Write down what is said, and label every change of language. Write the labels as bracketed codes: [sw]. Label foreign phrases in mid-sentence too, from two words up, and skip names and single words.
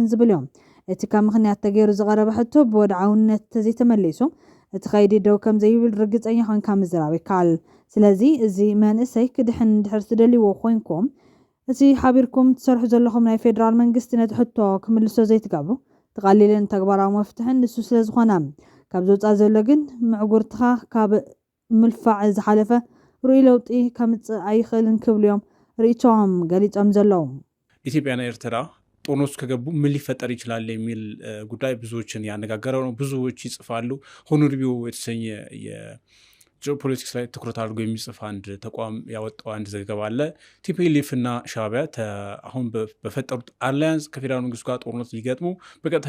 [ti] ዝብል እዮም እቲ ካብ ምክንያት ተገይሩ ዝቐረበ ሕቶ ብወድዓውነት ተዘይተመሊሱ እቲ ከይዲ ደው ከም ዘይብል ርግፀኛ ኮይንካ ምዝራብ ይከኣል ስለዚ እዚ መንእሰይ ክድሕን እንድሕር ትደልይዎ ኮይንኩም እቲ ሓቢርኩም ትሰርሑ ዘለኹም ናይ ፌደራል መንግስቲ ነቲ ሕቶ ክምልሶ ዘይትገብሩ ተቃሊልን ተግባራዊ መፍትሕን ንሱ ስለ ዝኾነ ካብ ዘውፃ ዘሎ ግን ምዕጉርትኻ ካብ ምልፋዕ ዝሓለፈ ርኡይ ለውጢ ከምፅእ ኣይኽእልን ክብሉ እዮም ርእይቶኦም ገሊፆም ዘለዉ። [am] ኢትዮጵያና ኤርትራ ጦርነት ከገቡ ምን ሊፈጠር ይችላል የሚል ጉዳይ ብዙዎችን ያነጋገረው ነው። ብዙዎች ይጽፋሉ። ሆኖሪቢዮ የተሰኘ ጂኦፖለቲክስ ላይ ትኩረት አድርጎ የሚጽፍ አንድ ተቋም ያወጣው አንድ ዘገባ አለ። ቲፒኤልኤፍ እና ሻዕቢያ አሁን በፈጠሩት አላያንስ ከፌዴራል መንግስቱ ጋር ጦርነት ሊገጥሙ በቀጥታ